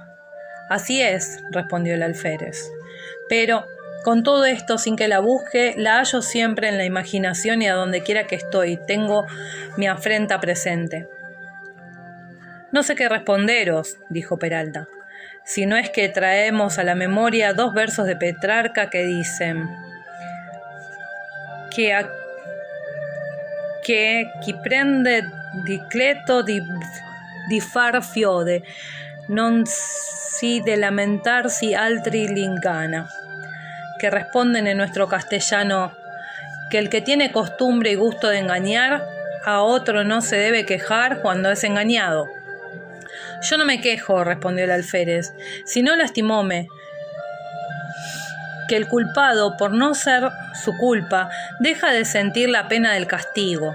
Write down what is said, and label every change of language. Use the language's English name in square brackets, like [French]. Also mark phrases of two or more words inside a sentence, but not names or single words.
[Spanish] Así es, respondió el alférez. Pero, con todo esto, sin que la busque, la hallo siempre en la imaginación y a donde quiera que estoy, tengo mi afrenta presente. No sé qué responderos, dijo Peralta, si no es que traemos a la memoria 2 versos de Petrarca que dicen [Italian] que chi prende dicleto di far fiode, non si de lamentarsi altri l'ingana, [Spanish] que responden en nuestro castellano que el que tiene costumbre y gusto de engañar a otro no se debe quejar cuando es engañado. Yo no me quejo, respondió el alférez, sino lastimóme que el culpado, por no ser su culpa, deja de sentir la pena del castigo.